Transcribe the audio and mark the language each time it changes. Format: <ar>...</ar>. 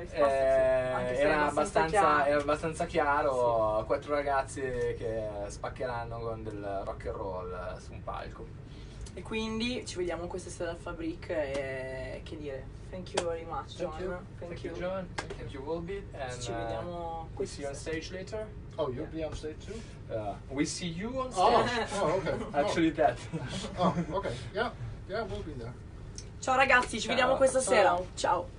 <it>risposta, sì. Anche se è era abbastanza chiaro. Sì. 4 ragazzi che spaccheranno con del rock and roll su un palco. E quindi ci vediamo questa sera al Fabrique e che dire,</it> <en>thank you very much,</en> <it>Jon.</it> <en>Thank you, Jon. Thank you, VOLBEAT. And</en> <it>ci vediamo</it> <en>we see you on stage later. Oh, you'll be on stage too? We see you on stage. Oh, okay. Actually, that. Oh, okay. Yeah, we'll be there.</en> <it>Ciao ragazzi, ci vediamo questa sera. Ciao.</it>